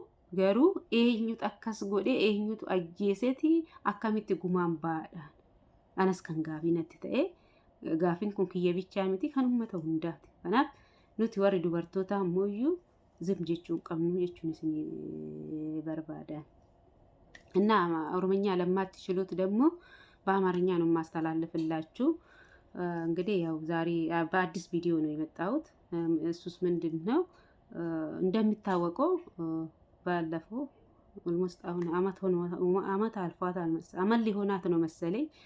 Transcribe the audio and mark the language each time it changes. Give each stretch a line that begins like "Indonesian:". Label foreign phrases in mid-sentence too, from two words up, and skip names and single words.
Oromo: Garuu eenyutu akkas godhee eenyutu ajjeesetii akkamitti gumaan baadhaan. Anas kan gaafii natti ta'e. Gaafiin kun kiyya bichaa miti kan uummata hundaati. Kanaaf nuti warri dubartoota ammoo zim jechuun qabnu jechuun isin barbaadan.
Amharic: እና ኦሮምኛ ለማትችሉት ደግሞ በአማርኛ ነው ማስተላለፍላችሁ። እንግዲህ ያው ዛሬ በአዲስ ቪዲዮ ነው የመጣሁት። እሱስ ምንድነው እንደሚታወቀው ባለፈው ኦልሞስት አሁን አመት አልፏታል አመት ሊሆናት ነው መሰለኝ